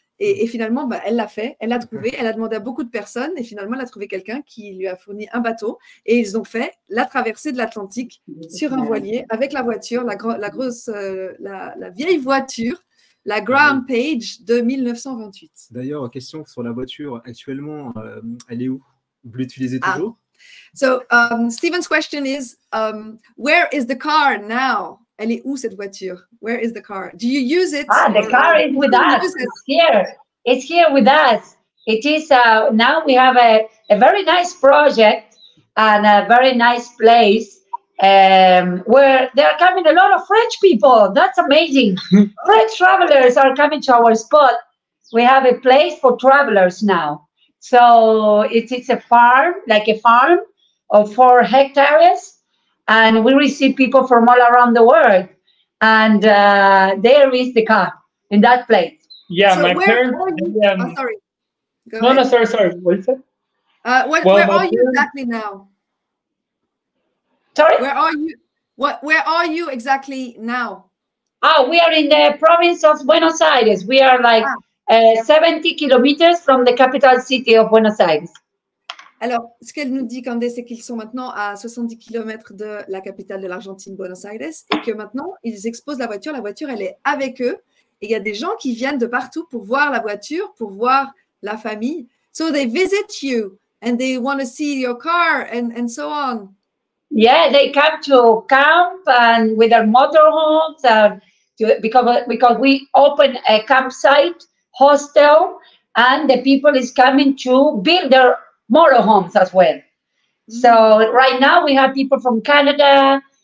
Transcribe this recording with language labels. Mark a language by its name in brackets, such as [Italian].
[French] Et finalement, elle l'a fait, elle l'a trouvé, elle a demandé à beaucoup de personnes, et finalement, elle a trouvé quelqu'un qui lui a fourni un bateau, et ils ont fait la traversée de l'Atlantique sur un voilier avec la voiture, la vieille voiture, la Graham Page de 1928. D'ailleurs, question sur la voiture, actuellement, elle est où? Vous l'utilisez toujours? [English] So, Stephen's question is, where is the car now? [French] Elle est où cette voiture? [English] Where is the car? Do you use it? The car is with us. It's here. It's here with us. It is now we have a very nice project and a very nice place where there are coming a lot of French people. That's amazing. French travelers are coming to our spot. We have a place for travelers now. So it's a farm, like a farm of 4 hectares. And we receive people from all around the world. And there is the car in that place. Yeah, so my parents. Sorry. No, sorry. What is it? Where are you exactly now? Sorry? Where are you? Where are you exactly now? We are in the province of Buenos Aires. We are like 70 kilometers from the capital city of Buenos Aires. [French] Alors, ce qu'elle nous dit, Candy, c'est qu'ils sont maintenant à 70 km de la capitale de l'Argentine, Buenos Aires, et que maintenant, ils exposent la voiture. La voiture, elle est avec eux. Et il y a des gens qui viennent de partout pour voir la voiture, pour voir la famille. [English] So they visit you and they want to see your car and so on. Yeah, they come to camp and with their motorhomes because we open a campsite, hostel, and the people is coming to build their motorhomes as well. So right now we have people from Canada,